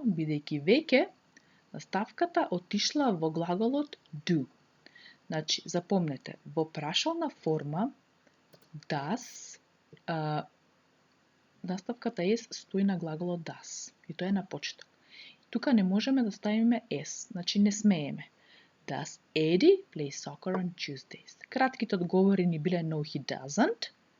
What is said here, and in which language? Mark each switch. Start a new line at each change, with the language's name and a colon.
Macedonian: Бидејќи веќе наставката отишла во глаголот do. Запомнете, во прашална форма does, наставката s стои на глаголот does и тоа е на почеток. Тука не можеме да ставиме s, не смееме.
English: Does Eddie play soccer on Tuesdays?
Macedonian: Кратките одговори ни биле
English: no, he doesn't.